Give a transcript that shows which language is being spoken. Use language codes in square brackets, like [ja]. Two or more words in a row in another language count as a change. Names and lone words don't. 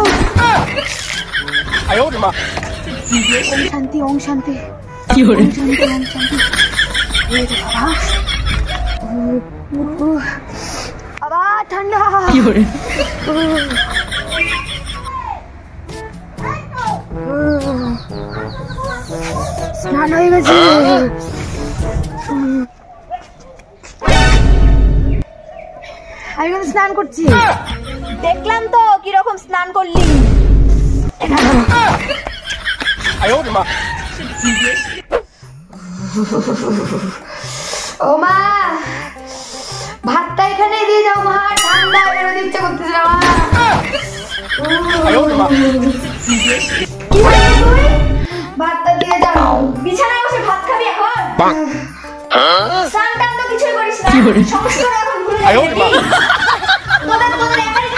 [zh] 哎呦我的妈！ [bn] ওম শান্তি, ওম শান্তি। কি করে? আবার ঠান্ডা। কি করে? স্নান হয়ে গেছে। আমি কিন্তু স্নান করছি, দেখলাম তো কিরকম স্নান করলি। [zh] 哎呦我的妈！ [bn] ও মা, ভাতটা এখানে দিয়ে যাও মা, ঠান্ডা বেরোতে ইচ্ছে করতেছে না মা। [zh] 哎呦我的妈！ [bn] কি বললি তুই? ভাতটা দিয়ে যাও। বিছানায় বসে ভাত খাবি এখন? স্নান টান তো কিছুই করিস না, সংস্কার এখন ভুলে গেলি। তোদের